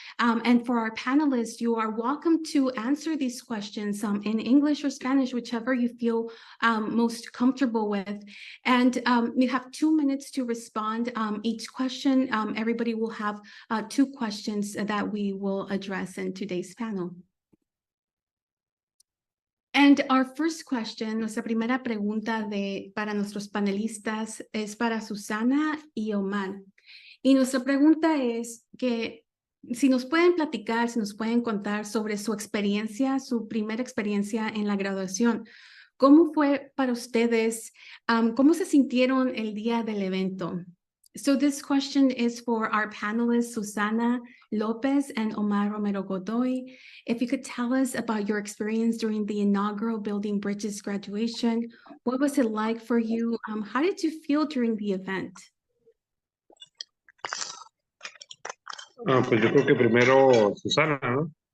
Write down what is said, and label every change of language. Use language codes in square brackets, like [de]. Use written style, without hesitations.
[en] And for our panelists, you are welcome to answer these questions in English or Spanish, whichever you feel most comfortable with. And you have 2 minutes to respond each question. Everybody will have 2 questions that we will address in today's panel. And our first question, [es] nuestra primera pregunta para nuestros panelistas es para Susana y Omar. Y nuestra pregunta es que si nos pueden platicar, si nos pueden contar sobre su experiencia, su primera experiencia en la graduación. ¿Cómo fue para ustedes? ¿Cómo se sintieron el día del evento? [en] So this question is for our panelists, Susana Lopez and Omar Romero Godoy. If you could tell us about your experience during the inaugural Building Bridges graduation, what was it like for you? How did you feel during the event? [es] Pues yo creo que primero Susana, ¿no?